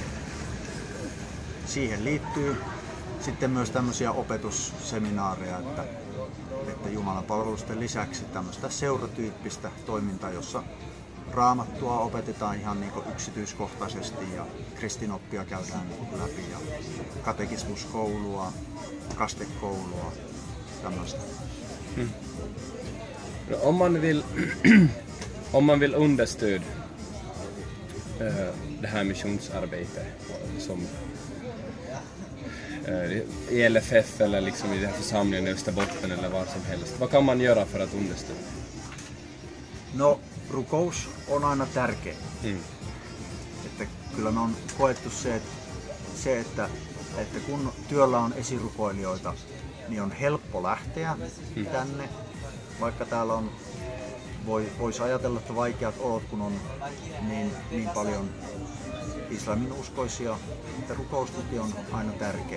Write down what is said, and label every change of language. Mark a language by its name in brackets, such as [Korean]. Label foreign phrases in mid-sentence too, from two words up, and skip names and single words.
[Finnish] Siihen liittyy sitten myös tämmöisiä opetusseminaareja, että Jumalan palvelusten lisäksi tämmöistä seuratyyppistä toimintaa, jossa Raamattua opetetaan ihan niin kuin yksityiskohtaisesti ja kristinoppia käydään läpi ja katekismuskoulua, kastekoulua, tämmöistä. No, [Swedish] om man vill understöd det här missionsarbetet som i LFF eller liksom i den här församlingen i Österbotten eller var som helst. Vad kan man göra för att understödja? [Finnish] No, rukous on aina tärkeä. Että kyllä me on koettu se että kun työllä on esirukoilijoita, niin on helppo lähteä tänne, vaikka täällä on, voisi ajatella, että vaikeat olot, kun on niin paljon islamin uskoisia, että rukoustuki on aina tärkeä.